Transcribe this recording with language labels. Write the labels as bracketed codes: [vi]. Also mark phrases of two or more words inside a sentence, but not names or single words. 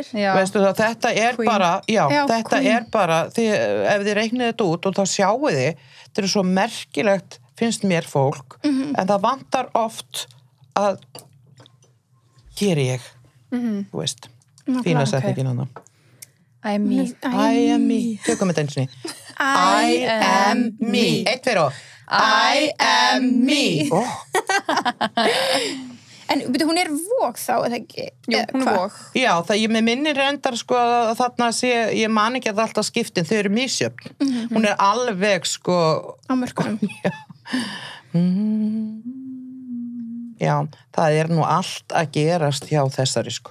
[is] Veistu það, þetta bara, þetta bara, ef þið reiknið þetta út og þá sjáu þið, þetta svo merkilegt, finnst mér fólk, en það vantar oft að gera ég, þú veist, fína setningin hana. [en] I am me. I am me. [is] Tökum þetta eins og ný. [en] I am me. 1, 2 og I am me. [is] En hún vóg þá, eða ekki? Jú, hún vóg. Já, það ég með minni reyndar sko að þarna ég man ekki að alltaf skiptin, þau eru misjöfn. Hún alveg sko... Á mörkunum. Já, það nú allt að gerast hjá þessari sko.